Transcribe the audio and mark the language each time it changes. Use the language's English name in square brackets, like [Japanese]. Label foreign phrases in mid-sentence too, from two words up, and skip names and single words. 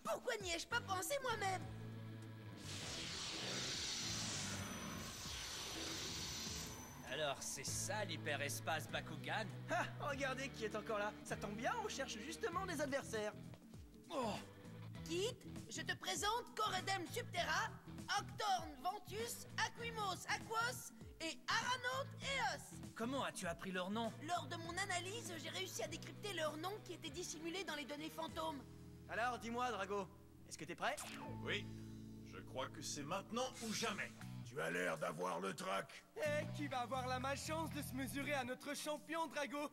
[French] Pourquoi n'y ai-je pas pensé moi-même? Alors c'est ça l'hyperespace Bakugan? Ah, regardez qui est encore là. Ça tombe bien, on cherche justement des adversaires. Oh! Kit, je te présente Coredem Subterra, Octorn Ventus, Aquimos Aquos et Aranaut Eos. Comment as-tu appris leur nom? Lors de mon analyse, j'ai réussi à décrypter leurs noms qui étaient dissimulés dans les données fantômes. Alors, dis-moi, Drago, est-ce que t'es prêt? Oui, je crois que c'est maintenant ou jamais. Tu Tu as l'air d'avoir le trac. Eh, qui va avoir la malchance de se mesurer à notre champion, Drago?